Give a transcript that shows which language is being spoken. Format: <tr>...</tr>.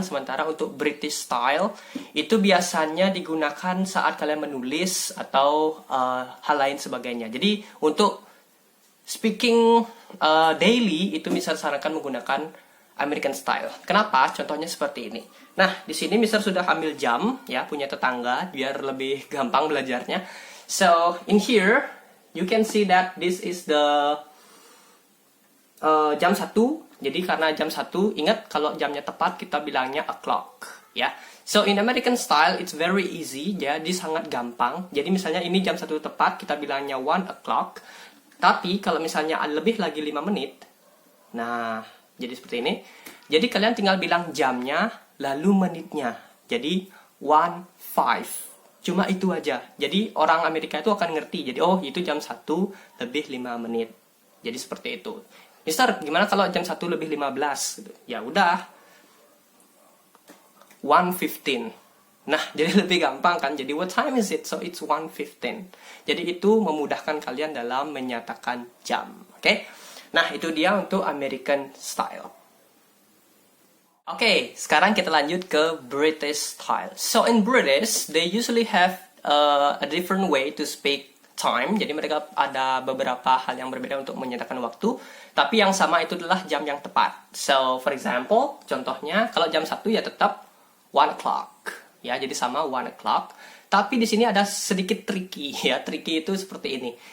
<id>Sementara untuk British style itu biasanya digunakan saat kalian menulis atau hal lain sebagainya. Jadi untuk</id> <en>speaking daily</en> <id>itu Mister sarankan menggunakan American style. Kenapa? Contohnya seperti ini. Nah, di sini Mister sudah ambil jam ya, punya tetangga biar lebih gampang belajarnya.</id> <en>So, in here you can see that this is the jam 1.</en> <id>Jadi karena jam 1, ingat kalau jamnya tepat kita bilangnya o'clock ya.</id> <en>So in American style it's very easy,</en> <id>jadi sangat gampang. Jadi misalnya ini jam 1 tepat kita bilangnya 1 o'clock. Tapi kalau misalnya lebih lagi 5 menit. Nah, jadi seperti ini. Jadi kalian tinggal bilang jamnya lalu menitnya. Jadi 1:05. Cuma itu aja. Jadi orang Amerika itu akan ngerti. Jadi oh itu jam 1 lebih 5 menit. Jadi seperti itu. Mister, gimana kalau jam 1 lebih 15? Ya udah. 1:15. Nah, jadi lebih gampang kan.</id> <en>Jadi what time is it? So it's 1:15.</en> <id>Jadi itu memudahkan kalian dalam menyatakan jam. Oke? Nah, itu dia untuk American style. Oke, sekarang kita lanjut ke British style.</id> <en>So in British, they usually have a different way to speak time.</en> <id>Jadi mereka ada beberapa hal yang berbeda untuk menyatakan waktu. Tapi yang sama itu adalah jam yang tepat.</id> <en>So for example,</en> <id>contohnya kalau jam 1 ya tetap 1 o'clock. Ya, jadi sama 1 o'clock. Tapi di sini ada sedikit tricky ya. Tricky itu seperti ini.</id>